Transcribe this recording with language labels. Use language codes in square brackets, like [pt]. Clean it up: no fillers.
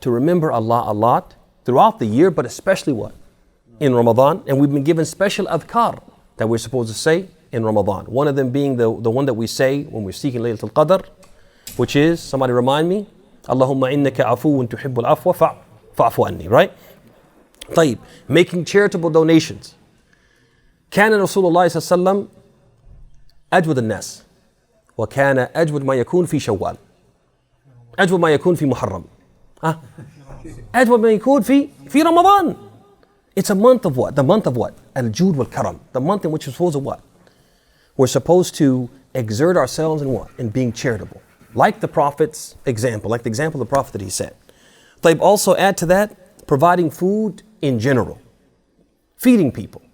[en] To remember Allah a lot throughout the year, but especially what? In Ramadan. And we've been given special adhkar that we're supposed to say in Ramadan. One of them being the one that we say when we're seeking Laylatul Qadr, which is, somebody remind me, [ar] Allahumma innaka afuwun tuhibbul afwa fa'fu anni, [en] right? Making charitable donations. [ar] كان رسول الله صلى الله عليه وسلم أجود الناس وكان أجود ما يكون في شوال أجود ما يكون في محرم أجود ما يكون في رمضان. [en] It's a month of what? The month of what? Al-Jud wal-Karam. The month in which we're supposed to what? We're supposed to exert ourselves in what? In being charitable. Like the Prophet's example, like the example of the Prophet that he set. Also add to that, providing food in general. Feeding people.